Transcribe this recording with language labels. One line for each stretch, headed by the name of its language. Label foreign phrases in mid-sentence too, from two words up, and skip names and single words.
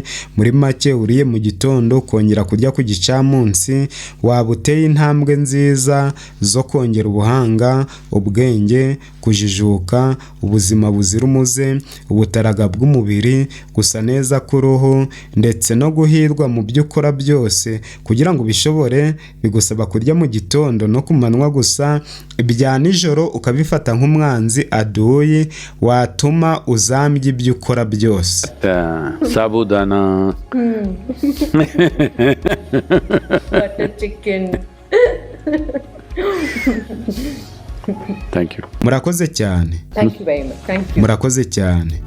Kinyarwanda: Muri make uriye mu gitondo kongera kurya ku gicamunsi, waba uteye intambwe nziza zo kongera ubuhanga, ubwenge, kujijuka, ubuzima buzira umuze, ubutaraga bw'umubiri, gusa neza k'uruhu ndetse no guhirwa mu byo ukora byose. Kugira ngo ubishobore bigusaba kurya mu gitondo no ku manywa gusa, ibya nijoro ukabifata nk'umwanzi aduyi watuma uzambya ibyo ukora byose. Sabudana.
English: Butter chicken. Thank you.
Kinyarwanda: Murakoze cyane.
English: Thank you very much. Thank you.
Kinyarwanda: Murakoze cyane.